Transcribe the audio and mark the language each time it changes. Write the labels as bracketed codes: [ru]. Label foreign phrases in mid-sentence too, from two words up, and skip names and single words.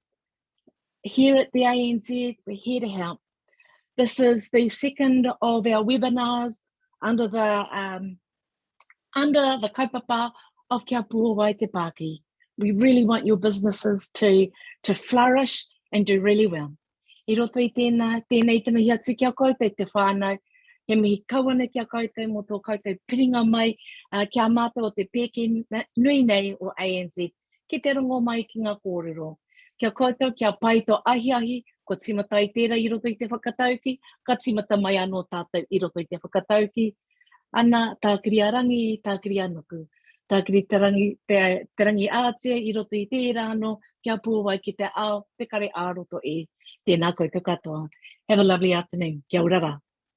[en] Here at the ANZ, we're here to help. This is the second of our webinars under the kaupapa of Kia Puhowai Te Pāki. We really want your businesses to flourish and do really well. [mi] I roto I tēnei te mihi atu kia koutou te whānau. He mihi kawana kia koutou mō tō koutou piringa mai kia mātou o te pēke nui nei o ANZ. Ki te rongo mai ki ngā kōrero. Kia koutou, kia pai tō ahi, ko timata i tērā I roto I te whakatauki, ka timata mai anō tātou I roto I te whakatauki. Ana, tākiri arangi, tākiri anuku. Tākiri te rangi ātea I roto I tērā anō, kia puawai ki te ao, te kare āroto e. Tēnā koutou katoa. [en] Have a lovely afternoon. [mi] Kia ora rā.